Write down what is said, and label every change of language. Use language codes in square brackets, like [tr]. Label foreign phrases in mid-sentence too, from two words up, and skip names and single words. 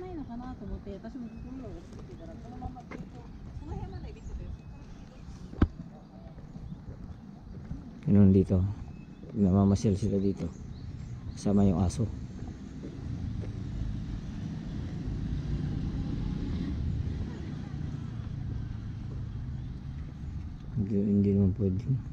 [ja] かなと思って私もここには落ちてたらこのままずっとその辺まで行ってたよ。 [tl] Ganun dito. Namamasyal sila dito. Kasama yung aso. Hindi naman pwede.